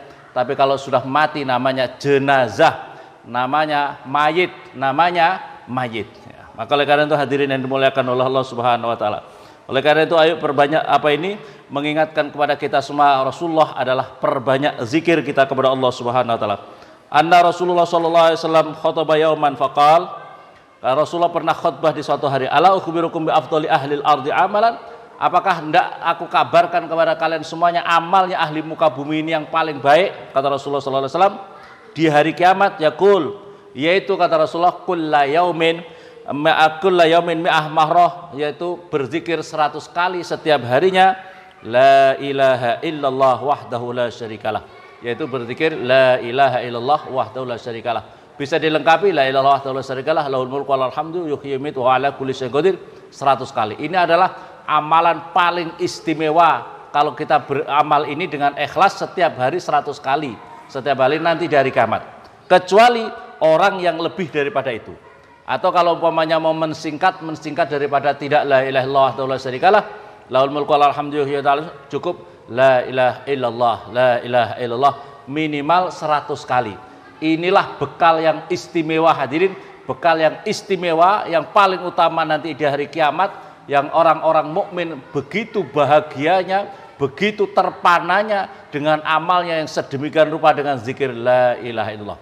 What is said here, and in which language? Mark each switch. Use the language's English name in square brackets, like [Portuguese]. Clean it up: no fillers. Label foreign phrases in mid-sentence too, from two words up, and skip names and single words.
[Indonesian] Tapi kalau sudah mati namanya jenazah, namanya mayit. Maka oleh karena itu hadirin yang dimuliakan oleh Allah [Arabic] سبحانه وتعالى. [Indonesian] Oleh karena itu ayo perbanyak mengingatkan kepada kita semua, Rasulullah adalah perbanyak zikir kita kepada Allah [Arabic] سبحانه وتعالى. أن رسول الله صلى الله عليه وسلم خطب يوما فقال, [Indonesian] Rasulullah pernah khutbah di suatu hari, [Arabic] ألا أخبركم بأفضل أهل الأرض عملا, [Indonesian] apakah hendak aku kabarkan kepada kalian semuanya amalnya ahli muka bumi ini yang paling baik, kata Rasulullah [Arabic] صلى الله عليه وسلم, [Indonesian] di hari kiamat, yaqul, yaitu kata Rasulullah, [Arabic] كل يوم مائة مرة, [Indonesian] yaitu berzikir 100 kali setiap harinya, [Arabic] لا إله إلا الله وحده لا شريك له, [Indonesian] yaitu berzikir [Arabic] لا إله إلا الله وحده لا شريك له. [Indonesian] Bisa dilengkapi [Arabic] لا إله وحده لا شريك له له الملك والحمد يحيي ويميت وعلى كل شيء قدير [Indonesian] 100 kali. Ini adalah amalan paling istimewa kalau kita beramal ini dengan ikhlas setiap hari 100 kali, setiap hari nanti dari kiamat. Kecuali orang yang lebih daripada itu. Atau kalau umpamanya mau mensingkat daripada tidak [Arabic] لا إله إلا الله وحده لا شريك له له الملك والحمد يحيي ويميت, [Indonesian] cukup [Arabic] لا إله إلا الله [Indonesian] minimal 100 kali. Inilah bekal yang istimewa hadirin, bekal yang istimewa yang paling utama nanti di hari kiamat, yang orang-orang mukmin begitu bahagianya, begitu terpananya dengan amalnya yang sedemikian rupa dengan zikir [Arabic] لا إله إلا الله.